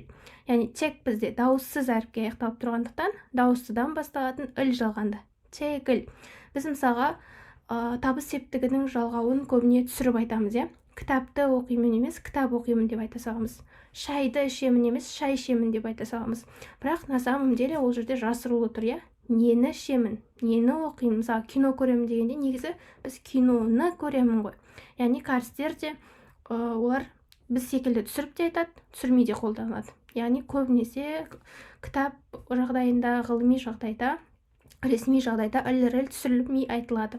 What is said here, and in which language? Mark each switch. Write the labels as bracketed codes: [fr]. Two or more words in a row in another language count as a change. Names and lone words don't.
[kk] Яғни чек бізде дауыссыз әріпке аяқталып тұрғандықтан, дауыссыдан басталатын іл жалғанды. Чегіл. Біз мысалға табыс септігінің жалғауын көбіне түсіріп айтамыз, Кітапты оқимын емес, кітап оқимын деп айта саламыз. Шайды ішемін емес, шай ішемін деп айта саламыз. Бірақ [ru] на самом деле [kk] ол жерде жасырулы тұр, Нені ішемін, нені оқимын. Мысалы, кино көремін дегенде негізі біз киноны көремін ғой. Яғни кәрістер де олар біз секілді түсіріп те айтады, түсірмей де қолданылады. Яғни көбінесе кітап жағдайында, ғылыми жағдайда, ресми жағдайда ілріл түсірілмей айтылады.